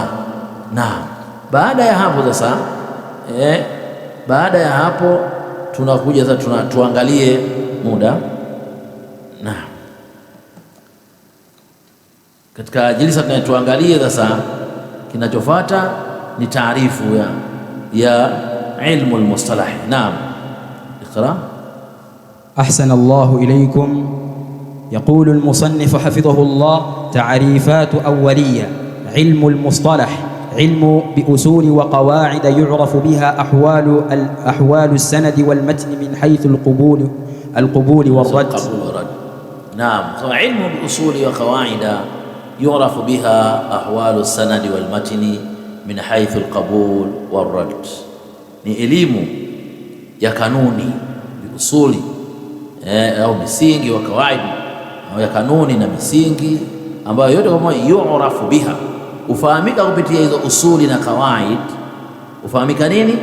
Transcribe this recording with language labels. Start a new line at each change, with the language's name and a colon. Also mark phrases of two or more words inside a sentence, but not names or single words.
Swahili: Na baada ya hapo sasa, baada ya hapo tunakuja sasa tuangalie muda. Na katika jilsa tunayoangalia sasa, kinachofuata ni taarifu ya
Arabic: علم المصطلح. Naam, iqra. أحسن الله إليكم. يقول المصنف حفظه الله: تعريفات أولية. علم المصطلح علم بأصول وقواعد يعرف بها أحوال السند والمتن من حيث القبول والرد. نعم، علم بأصول وقواعد يعرف بها أحوال السند والمتن من حيث القبول والرد.
Swahili: ni elimu ya kanuni, biusuli au misingi wa kawaida au ya kanuni na misingi ambayo yote kwa moja
Arabic: يعرف بها,
Swahili: ufahamika kupitia hizo usuli na kawaid. Ufahamika nini?